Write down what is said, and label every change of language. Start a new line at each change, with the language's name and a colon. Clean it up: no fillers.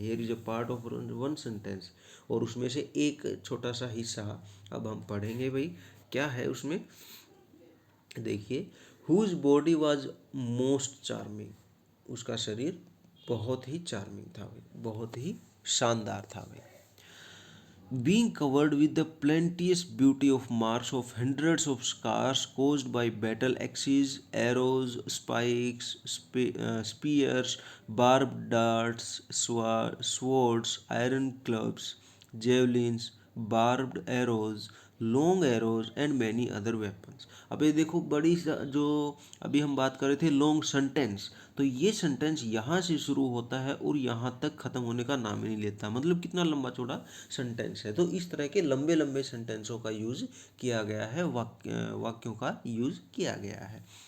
English: here is a part of one sentence,
Hindi: और उसमें से एक छोटा सा हिस्सा अब हम पढ़ेंगे भाई, क्या है उसमें। देखिए,
English: whose body was most charming,
Hindi: उसका शरीर बहुत ही चार्मिंग था भाई, बहुत ही शानदार था भाई।
English: being covered with the plenteous beauty of marks of hundreds of scars caused by battle axes, arrows, spikes, spears, barbed darts, swords, iron clubs, javelins, barbed arrows, long arrows and many other weapons.
Hindi: अब ये देखो जो अभी हम बात कर रहे थे लॉन्ग सेंटेंस, तो ये सेंटेंस यहाँ से शुरू होता है और यहाँ तक ख़त्म होने का नाम ही नहीं लेता, मतलब कितना लंबा चौड़ा सेंटेंस है। तो इस तरह के लंबे लंबे सेंटेंसों का यूज़ किया गया है, वाक्यों का यूज़ किया गया है।